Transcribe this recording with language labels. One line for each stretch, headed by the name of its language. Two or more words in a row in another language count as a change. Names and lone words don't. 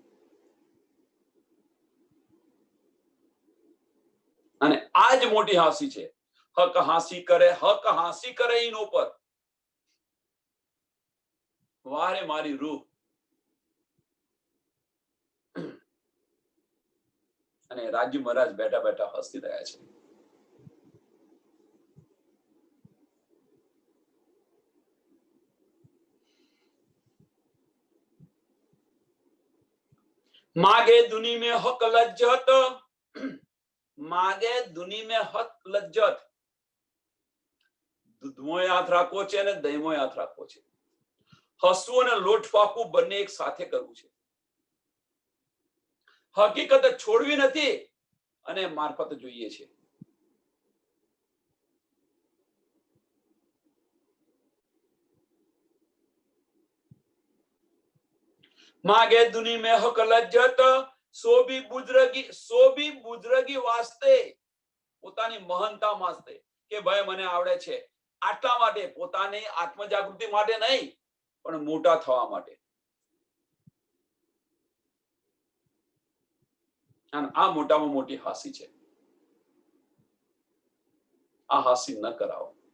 Gujarati: અને આ જ મોટી હાંસી છે. હક હાંસી કરે, હક હાંસી કરે એનો પર. વારે મારી રૂહ. અને રાજ્ય મહારાજ બેઠા બેઠા હસી રહ્યા છે.
Hindi: मागे दुनी में हक लज्जत, मागे दुनी में हक लज्जत.
Gujarati: દૂધમોય હાથ રાખવો છે અને દહીંમોય હાથ રાખવો છે. હસવું અને લોટ ફાકવું બંને એક સાથે કરવું છે. હકીકત છોડવી નથી અને મારફત જોઈએ છે.
Hindi: मागे दुनी में हक लज्जत, सो भी बुजरगी वास्ते,
Gujarati: પોતાની મહાનતા વાસ્તે કે ભાઈ મને આવડે છે આટલા માટે, પોતાની આત્મજાગૃતિ માટે નહીં પણ મોટા થવા માટે. આ મોટામાં મોટી હાસી છે. આ હાસી ન કરાવો.